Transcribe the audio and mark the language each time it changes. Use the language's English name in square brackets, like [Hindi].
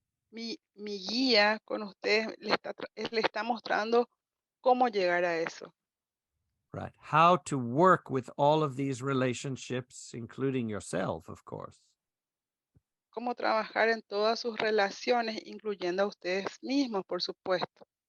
[Spanish] Mi guía con ustedes le está mostrando cómo llegar a eso. [English] Right. How to work with all of these relationships, including yourself, of course. [Spanish] Cómo trabajar en todas sus relaciones, incluyendo a ustedes mismos, por supuesto.